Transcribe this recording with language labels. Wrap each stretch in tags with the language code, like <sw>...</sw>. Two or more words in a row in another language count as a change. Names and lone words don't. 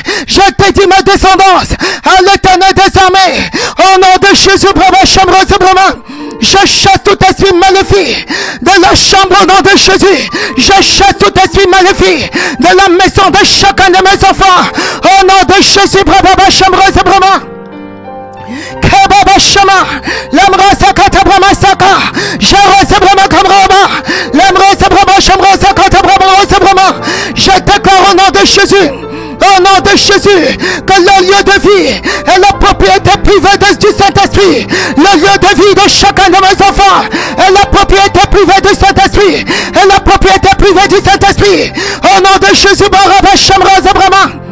<fr>Je te dis ma descendance à l'éternel des armées. Au nom de Jésus, Brahma Shamra Brahma, je chasse tout esprit maléfique de la chambre au nom de Jésus. Je chasse tout esprit maléfique de la maison de chacun de mes enfants. Au nom de Jésus, Brahma Shamra Brahma. Kababa Shama, l'amra sakata brahma saka, jara sabrama kamraba, l'amra sabrama shamra sakata brahma sabrama. Je déclare au nom de Jésus, au nom de Jésus, que le lieu de vie est la propriété privée du Saint-Esprit. Le lieu de vie de chacun de mes enfants est la propriété privée du Saint-Esprit. Est la propriété privée du Saint-Esprit. Au nom de Jésus, Baraba Shamra Sabrama.</fr>